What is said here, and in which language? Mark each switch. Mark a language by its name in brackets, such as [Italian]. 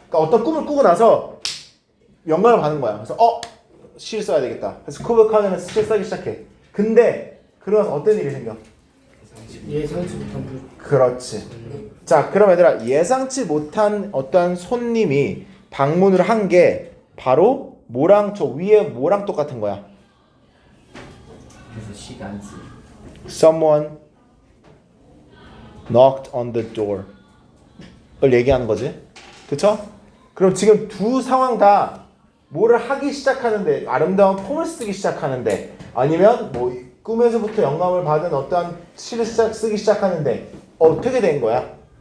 [Korean] 그러니까 어떤 꿈을 꾸고 나서 영감을 받는 거야. 그래서 시를 써야 되겠다. 그래서 쿠블라 칸은 시를 쓰기 시작해. 근데 그러면서 어떤 일이 생겨? 예상치 못한 불. 그렇지. 자, 그럼 얘들아 예상치 못한 어떤 손님이 방문을 한 게 바로 뭐랑 저 위에 뭐랑 똑같은 거야? 그래서 시간지. [English] Someone knocked on the door. [Korean] 을 얘기하는 거지. 그쵸? 그럼 지금 두 상황 다 뭐를 하기 시작하는데 아름다운 폼을 쓰기 시작하는데 아니면 뭐 꿈에서부터 영감을 받은 어떠한 시를 쓰기 시작하는데 어떻게 된 거야?